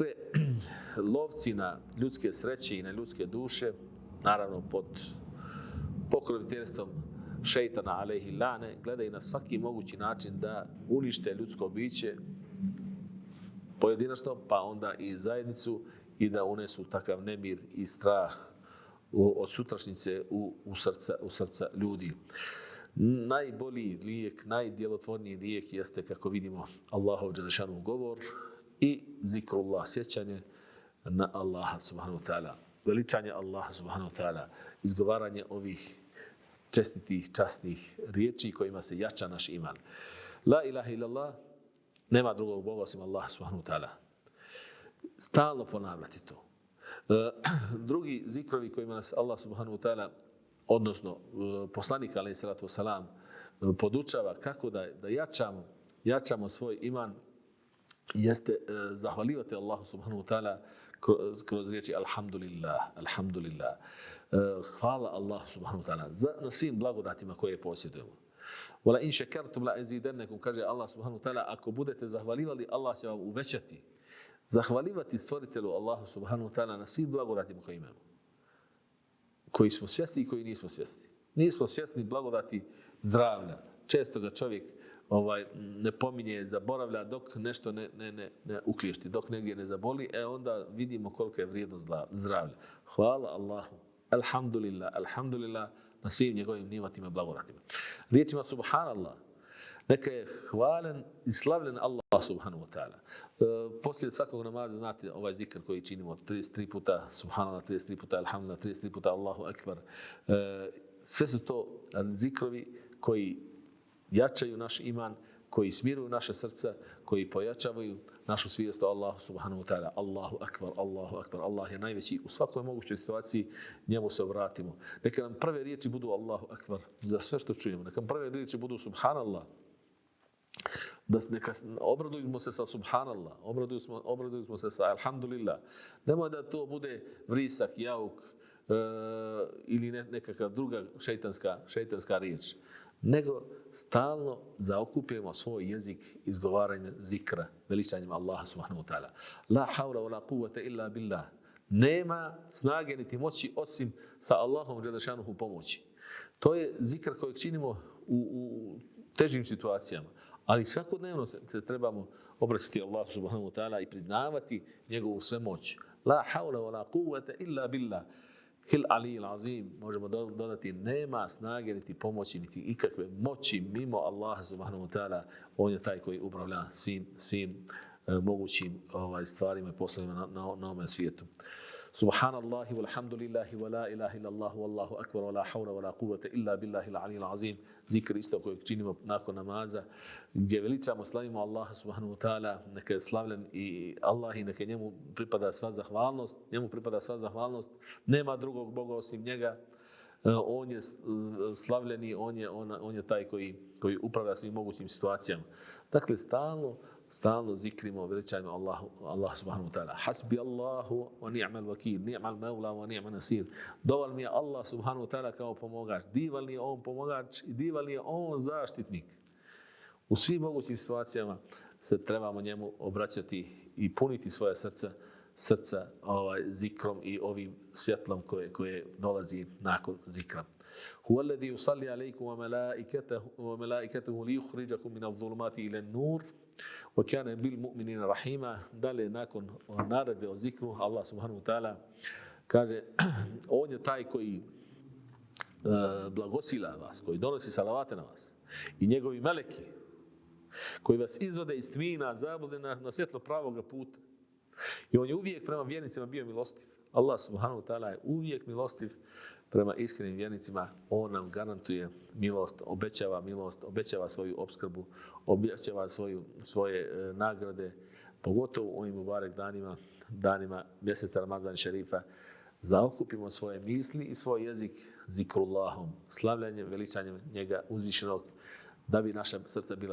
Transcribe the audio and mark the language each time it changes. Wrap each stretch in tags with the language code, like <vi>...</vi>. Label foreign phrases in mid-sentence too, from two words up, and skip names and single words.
<bs>Dakle, lovci na ljudske sreće i na ljudske duše, naravno pod pokroviteljstvom šejtana</bs> <ar>عليه اللعنة,</ar> <bs>gledaju na svaki mogući način da unište ljudsko biće pojedinačno, pa onda i zajednicu, i da unesu takav nemir i strah od sutrašnjice u srca ljudi. Najbolji lijek, najdjelotvorniji lijek jeste, kako vidimo, Allahov dželešanu govor i zikrullah, sjećanje na Allaha</bs> <ar>سبحانه وتعالى,</ar> <bs>veličanje Allaha</bs> <ar>سبحانه وتعالى,</ar> <bs>izgovaranje ovih čestitih, časnih riječi kojima se jača naš iman.</bs> <ar>لا إله إلا الله,</ar> <bs>nema drugog Boga osim Allaha</bs> <ar>سبحانه وتعالى.</ar> <bs>Stalno ponavljati to. Drugi zikrovi kojima nas Allah</bs> <ar>سبحانه وتعالى,</ar> <bs>odnosno poslanik</bs> <ar>عليه الصلاة والسلام,</ar> <bs>podučava kako da jačamo svoj iman, jeste zahvaljivati Allahu</bs> <ar>سبحانه وتعالى</ar> <bs>kroz riječi</bs> <ar>الحمد لله، الحمد لله.</ar> <bs>Hvala Allahu</bs> <ar>سبحانه وتعالى</ar> <bs>na svim blagodatima koje posjedujemo.</bs> <ar>ولئن شكرتم لأزيدنكم, kaže الله سبحانه وتعالى,</ar> <bs>ako budete zahvaljivali, Allah će vam uvećati. Zahvaljivati stvoritelju Allahu</bs> <ar>سبحانه وتعالى</ar> <bs>na svim blagodatima koje imamo, koji smo svjesni i koji nismo svjesni. Nismo svjesni blagodati zdravlja. Često ga čovjek ne pominje, zaboravlja dok nešto ne ukliješti, dok negdje ne zaboli, onda vidimo koliko je vrijednost zdravlja. Hvala Allahu,</bs> <ar>الحمد لله، الحمد لله</ar> <bs>na svim njegovim nimatima i blagodatima. Riječima subhanallah, neka je hvalen i slavljen Allah</bs> <ar>سبحانه وتعالى.</ar> <bs>Poslije svakog namaza, znate, ovaj zikr koji činimo 33 puta subhanallah, 33 puta alhamdulillah, 33 puta</bs> <ar>الله أكبر.</ar> <bs>Sve su to zikrovi koji jačaju naš iman, koji smiruju naše srca, koji pojačavaju našu svijest o Allahu</bs> <ar>سبحانه وتعالى. الله أكبر، الله أكبر.</ar> <bs>Allah je najveći. U svakoj mogućoj situaciji njemu se obratimo. Neka nam prve riječi budu</bs> <ar>الله أكبر</ar> <bs>za sve što čujemo. Neka nam prve riječi budu subhanallah. Neka obradujemo se sa subhanallah, obradujemo se sa alhamdulillah. Nemoj da to bude vrisak, jauk ili nekakva druga šejtanska riječ, nego stalno zaokupujemo svoj jezik izgovaranjem zikra, veličanjem Allaha</bs> <ar>سبحانه وتعالى. لا حول ولا قوة إلا بالله.</ar> <bs>Nema snage niti moći osim sa Allahom dželešanuhu pomoći. To je zikr kojeg činimo u težim situacijama. Ali svakodnevno se trebamo obraćati Allahu</bs> <ar>سبحانه وتعالى</ar> <bs>i priznavati njegovu svemoć.</bs> <ar>لا حول ولا قوة إلا بالله. العلي العظيم,</ar> <bs>možemo dodati, nema snage niti pomoći niti ikakve moći mimo Allaha</bs> <ar>سبحانه وتعالى.</ar> <bs>On je taj koji upravlja svim mogućim stvarima i poslovima na ovom svijetu.</bs> <ar>سبحان الله والحمد لله ولا إله إلا الله والله أكبر ولا حول ولا قوة إلا بالله العلي العظيم.</ar> <bs>Zikr isto kojeg činimo nakon namaza, gdje veličamo, slavimo Allaha</bs> <ar>سبحانه وتعالى,</ar> <bs>neka je slavljen i Allah i neka njemu pripada sva zahvalnost. Nema drugog Boga osim njega. On je slavljeni, on je taj koji upravlja svim mogućim situacijama. Dakle, stalno zikrimo, veličajmo Allah</bs> <ar>سبحانه وتعالى. حسبي الله ونعم الوكيل، نعم المولى ونعم النصير.</ar> <bs>Dovolj mi je Allah</bs> <ar>سبحانه وتعالى</ar> <bs>kao pomagač. Divan je on pomagač i divan je on zaštitnik. U svim mogućim situacijama se trebamo njemu obraćati i puniti svoje srca zikrom i ovim svjetlom koje dolazi nakon zikra.</bs> <ar>هو الذي يصلي عليكم وملائكته ليخرجكم من الظلمات إلى النور وكان بالمؤمنين رحيما.</ar> <bs>Dalje, nakon naredbe o zikru, Allah</bs> <ar>سبحانه وتعالى</ar> <bs>kaže, on je taj koji blagosila vas, koji donosi salavate na vas, i njegovi meleki koji vas izvode iz tmina zablude na svjetlo pravoga puta. I on je uvijek prema vjernicima bio milostiv. Allah</bs> <ar>سبحانه وتعالى</ar> <bs>je uvijek milostiv prema iskrenim vjernicima. On nam garantuje milost, obećava svoju opskrbu, obećava svoje nagrade, pogotovo u ovim mubarek danima mjeseca Ramazan šerifa. Zaokupimo svoje misli i svoj jezik zikrullahom, slavljanjem, veličanjem njega uzvišenog, da bi naša srca bila</bs>